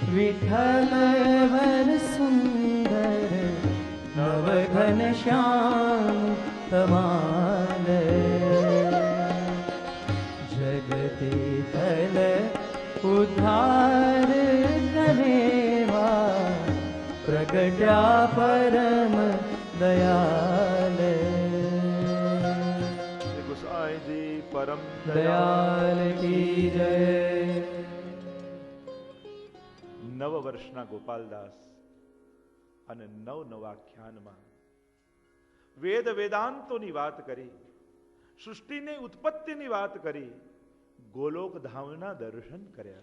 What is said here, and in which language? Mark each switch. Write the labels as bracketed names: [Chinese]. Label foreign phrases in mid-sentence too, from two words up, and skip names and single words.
[Gujarati] વિઠ્ઠલ વર સુંદર નવ ઘન શ્યામ કમાલ જગતે થલ ઉદ્ધાર કરેવા પ્રગટ્યા પરમ દયાલ [Hindi] श्री गोसाई जी परम दयाल की जय। [Gujarati] નવ વર્ષના ગોપાલદાસ અને નવ આખ્યાનમાં વેદ વેદાંતોની વાત કરી, સૃષ્ટિની ઉત્પત્તિની વાત કરી, ગોલોક ધામના દર્શન કર્યા.